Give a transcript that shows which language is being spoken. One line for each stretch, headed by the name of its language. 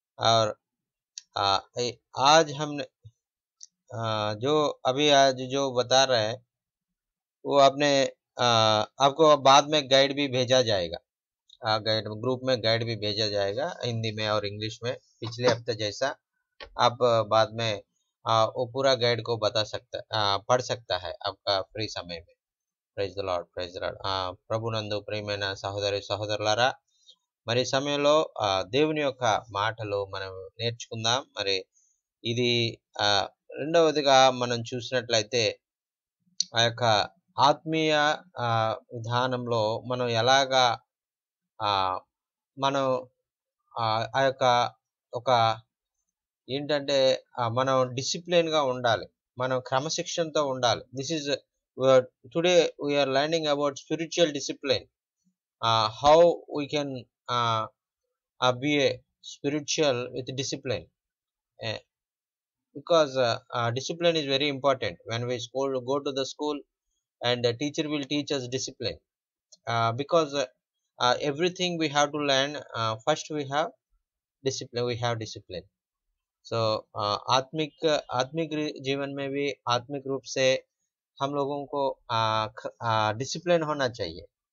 Hindi: और आज हमने जो अभी आज जो बता रहे हैं वो आपने आपको बाद में गाइड भी भेजा जाएगा, गाइड ग्रुप में गाइड भी भेजा जाएगा हिंदी में और इंग्लिश में, पिछले हफ्ते जैसा। आप बाद में वो पूरा गाइड को बता सकता पढ़ सकता है आपका फ्री समय में।
English: Praise the lord, praise the lord.
Telugu: ప్రభునందు ప్రియమైన సహోదరి సహోదరులారా, మరి ఈ సమయంలో దేవుని యొక్క మాటలు మనం నేర్చుకుందాం. మరి ఇది రెండవదిగా మనం చూసినట్లయితే ఆ యొక్క ఆత్మీయ విధానంలో మనం ఎలాగా మనం ఆ యొక్క ఒక ఏంటంటే మనం డిసిప్లిన్గా ఉండాలి, మనం క్రమశిక్షణతో ఉండాలి.
English: This is today we are learning about spiritual discipline, how we can be a spiritual with discipline, uh, because discipline is very important. When we go to the school, and the teacher will teach us discipline, because everything we have to learn, first we have discipline.
Hindi: So आत्मिक जीवन में भी आत्मिक रूप से हम लोगों को डिसिप्लिन होना चाहिए।